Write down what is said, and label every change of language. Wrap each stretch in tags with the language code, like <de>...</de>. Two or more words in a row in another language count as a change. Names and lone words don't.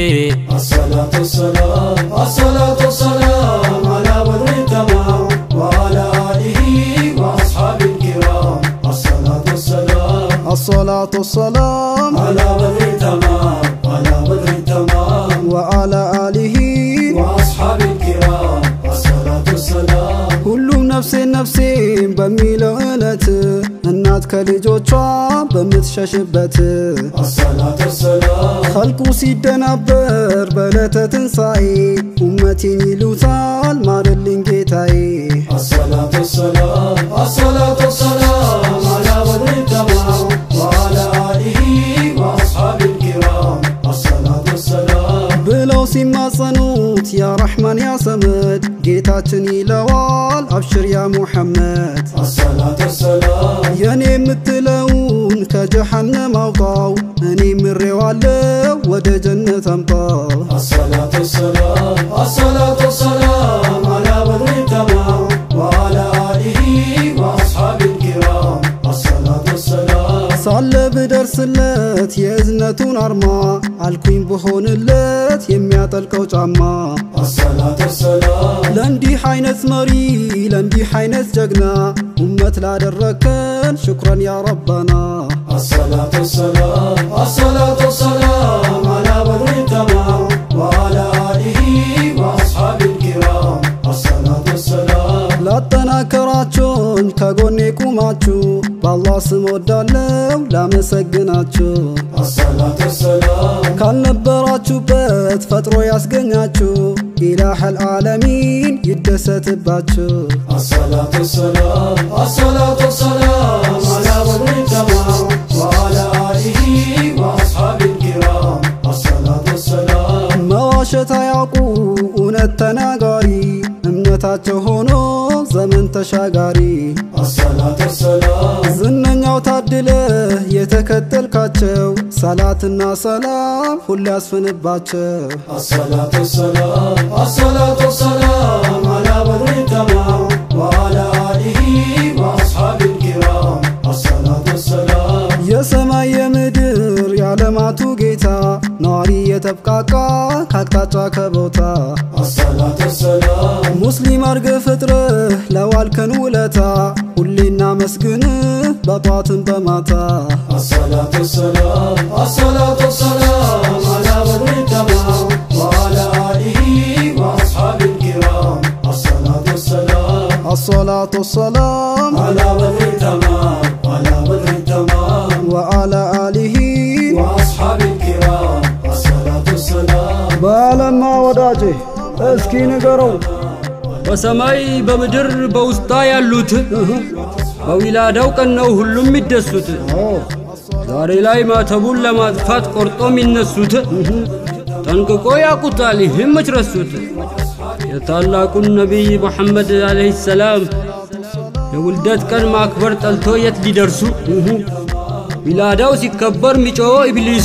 <ar>الصلاة والسلام الصلاة والسلام على بدر تمام وعلى آله وأصحاب الكرام الصلاة والسلام الصلاة والسلام على بدر تمام على بدر تمام وعلى آله وأصحاب الكرام الصلاة والسلام</ar> <am>ሁሉም ነፍሴ በሚለው ዕለት እናት ከልጆቿ በምትሸሽበት</am> <ar>الصلاة والسلام</ar> <am>ኸልቁ ሲደናበር በዕለተ ትንሣኤ ኡመቴን ይሉታል ማርልኝ ጌታዬ</am> <ar>الصلاة والسلام الصلاة والسلام على بدر تمام وعلى آله وأصحاب الكرام الصلاة والسلام</ar> <am>ብለው ሲማጸኑት</am> <ar>يا رحمن يا صمد</ar> <am>ጌታችን ይለዋል</am> <ar>أبشر يا محمد الصلاة والسلام</ar> <am>የኔ የምትለውን ከጀሃነም አውጣው እኔ ምሬዋለሁ ወደ ጀነት አምጣው</am> <ar>الصلاة والسلام الصلاة والسلام على بدر تمام وعلى آله وأصحاب الكرام الصلاة والسلام</ar> <am>ሳለ ብደርስለት የእዝነቱን አርማ አልኩኝ ብሆንለት የሚያጠልቀው ጫማ</am> <ar>الصلاة والسلام</ar> <am>ለእንዲህ አይነት መሪ ለእንዲህ አይነት ጀግና ኡመት ላደረከን</am> <ar>شكرا يا ربنا الصلاة والسلام الصلاة والسلام على بدر تمام وعلى آله وأصحاب الكرام الصلاة والسلام</ar> <am>ላጠናከራችሁኝ ከጎኔ ቁማችሁ በአላህ ስም ወዳለው ላመሰግናችሁ</am> <ar>الصلاة والسلام</ar> <am>ካልነበራችሁበት ፈጥሮ ያስገኛችሁ</am> <ar>إله العالمين</ar> <am>ይደሰትባችሁ</am> <ar>الصلاة والسلام الصلاة والسلام على بدر تمام وعلى آله وأصحاب الكرام الصلاة والسلام</ar> <am>መዋሸት አያውቁ እውነት ተናጋሪ እምነታቸው ሆኖ ዘመን ተሻጋሪ</am> <ar>الصلاة والسلام</ar> <am>ዝነኛው ታድለህ የተከተልካቸው ሰላትና ሰላም ሁሉ ያስፍንባቸው</am> <ar>الصلاة والسلام الصلاة والسلام على بدر تمام وعلى آله وأصحاب الكرام الصلاة والسلام</ar> <am>የሰማይ የምድር የዓለማቱ ጌታ ነዋሪ ባህሪ የተብቃቃ ካቅጣጫ ከቦታ</am> <ar>الصلاة والسلام</ar> <am>ሙስሊም አርገ ፍጥርህ ለዋልከን ውለታ ሁሌና መስግን በጧትን በማታ</am> <ar>الصلاة والسلام الصلاة والسلام على بدر التمام وعلى آله وأصحاب الكرام الصلاة والسلام الصلاة والسلام على بدر التمام على بدر التمام وعلى آله وأصحاب الكرام الصلاة والسلام</ar> <am>بلما ወዳጄ እስኪ ንገረው በሰማይ በምድር በውስጣ ያሉት በዊላዳው ቀን ነው ሁሉም ይደሱት ዛሬ ላይ ማተቡን ለማጥፋት ቆርጦ የሚነሱት ጠንቅቆ ያቁታል ይህም መችረሱት የታላቁን ነቢይ ሙሐመድ</am> <ar>عليه السلام</ar> <am>የውልደት ቀን ማክበር ጠልቶ የት ሊደርሱ ዊላዳው ሲከበር ሚጮ ኢብሊሱ</am>